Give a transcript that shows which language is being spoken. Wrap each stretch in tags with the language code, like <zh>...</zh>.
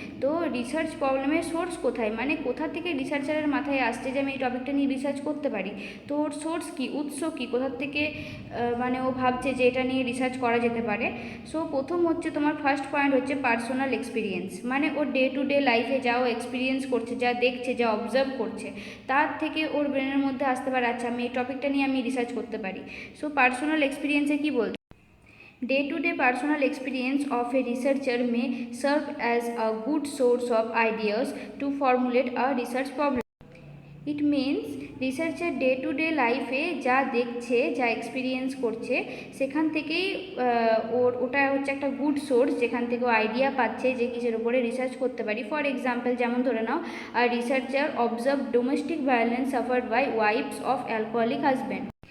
<bn>তো রিসার্চ প্রবলেমের সোর্স কোথায়, মানে কোথা থেকে রিসার্চারের মাথায় আসছে যে আমি এই টপিকটা নিয়ে রিসার্চ করতে পারি, তো ওর সোর্স কী, উৎস কী, কোথা থেকে মানে ও ভাবছে যে এটা নিয়ে রিসার্চ করা যেতে পারে। সো প্রথম হচ্ছে তোমার ফার্স্ট পয়েন্ট হচ্ছে পার্সোনাল এক্সপিরিয়েন্স, মানে ওর ডে টু ডে লাইফে যা ও এক্সপিরিয়েন্স করছে, যা দেখছে, যা অবজার্ভ করছে, তার থেকে ওর ব্রেনের মধ্যে আসতে পারে আচ্ছা আমি এই টপিকটা নিয়ে আমি রিসার্চ করতে পারি। সো পার্সোনাল এক্সপিরিয়েন্সে কী বলছে,</bn> <en>day to day personal experience of a researcher may serve as a good source of ideas to formulate a research problem.</en> <bn>It means রিসার্চের ডে টু ডে লাইফে যা দেখছে, যা এক্সপিরিয়েন্স করছে, সেখান থেকেই ওটা হচ্ছে একটা গুড সোর্স, যেখান থেকে ও আইডিয়া পাচ্ছে যে কিসের উপরে রিসার্চ করতে পারি।</bn> <en>for example</en> <bn>যেমন ধরে নাও,</bn> <en>আর researcher observe domestic violence suffered by wifes of alcoholic husband.</en>